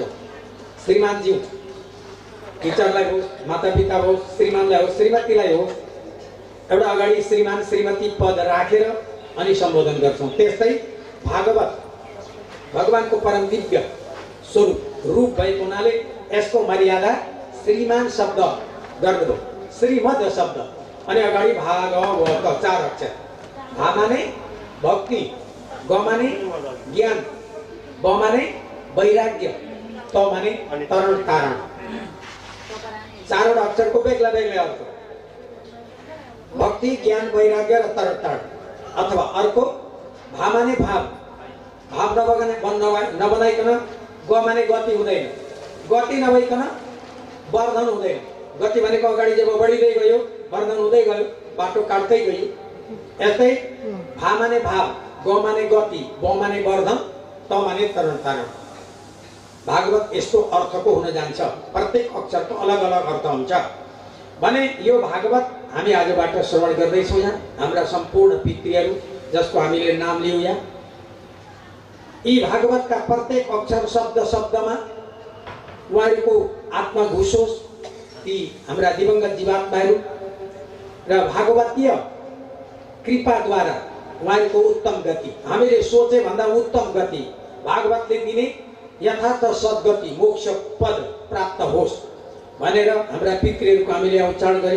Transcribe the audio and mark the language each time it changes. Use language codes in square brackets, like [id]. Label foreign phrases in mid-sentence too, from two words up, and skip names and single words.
[ne] श्रीमानज्यू, टिचरलाई होस्, मातापिता होस्, श्रीमानलाई होस्, श्रीमतीलाई होस्, एउटा अगाडि श्रीमान श्रीमती पद राखेर अनि सम्बोधन गर्छौँ। त्यस्तै भागवत भगवानको परम दिव्य स्वरूप रूप भएको हुनाले यसको मर्यादा श्रीमान शब्द गर्दो, श्रीमद् शब्द अनि अगाडि भागवत 4 अक्षर। भा माने भक्ति, ग माने ज्ञान, ब माने वैराग्य, त माने तरण तारण। 4 अक्षरको बेग्ला बेग्लै अर्थ। भक्ति, ज्ञान, वैराग्य र तरण तारण। अथवा अर्को भा माने भाव, भाव नबनाइकन ग माने गति हुँदैन, गति नभइकन वर्धन हुँदैन। गति भनेको अगाडि जब बढिँदै गयो वर्धन हुँदै गयो, बाटो काट्दै गयो। यस्तै भा माने भाव, ग माने गति, ब माने वर्धन, त माने तरण तारण। भागवत यस्तो अर्थको हुन जान्छ। प्रत्येक अक्षरको अलग अलग अर्थ हुन्छ भने यो भागवत हामी आजबाट श्रवण गर्दैछौँ। यहाँ हाम्रा सम्पूर्ण पितृहरू जसको हामीले नाम लियौँ यहाँ, यी भागवतका प्रत्येक अक्षर शब्द शब्दमा उहाँहरूको आत्मा घुसोस्, ती हाम्रा दिवंगत जीवात्माहरू र भागवतीय कृपाद्वारा उहाँहरूको उत्तम गति, हामीले सोचे भन्दा उत्तम गति भागवतले दिने यथार्थ सद्गति मोक्ष पद प्राप्त होस् भनेर हाम्रा पितृहरूको हामीले उच्चारण गर्यौँ।